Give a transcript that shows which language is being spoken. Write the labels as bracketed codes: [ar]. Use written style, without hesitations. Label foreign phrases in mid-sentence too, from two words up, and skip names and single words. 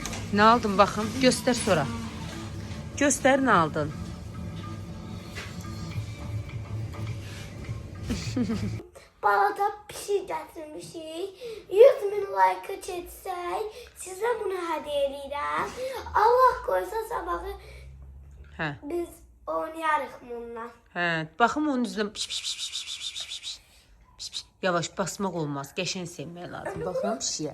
[tr] Ne aldın bakın? Göster sonra. Göster ne aldın? [az] Balada bir şey getirmişik. 100.000 like çetsək, sizə bunu hədiyyə edirəm. Allah qoysa sabahı Hə. biz oynayarıq bununla. Hə, baxım onun üzünə piş piş piş piş piş piş piş piş piş. Piş piş. Yavaş basmaq olmaz. Qəşəng sevmək lazım. Baxın pişiyə.